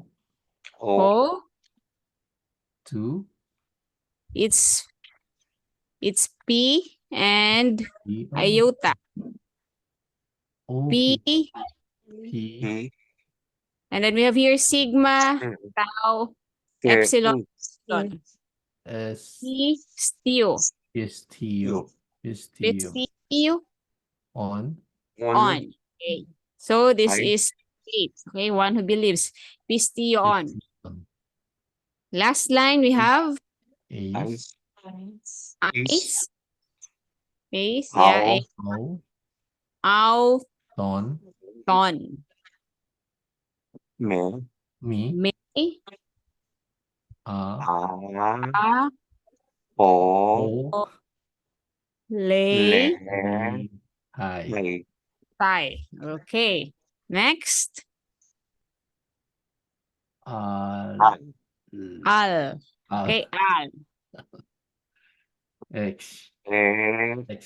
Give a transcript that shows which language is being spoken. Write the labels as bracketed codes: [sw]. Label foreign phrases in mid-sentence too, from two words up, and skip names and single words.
[en] Ho. Two. It's P and P. iota. O. P. P. And then we have here sigma, tau, epsilon. S. P, steo. Istio. Pistio On. on. Okay. So this Ay. is faith. Okay, one who believes. Pistio on. Last line we have Ace. ice. Face. Yeah. O. Au. Ton. Ton. Me. Me. Me. A. A. O. O. Lay. Hi. May. Tie. Okay. Next. Al. Al. Okay. Al. X. X.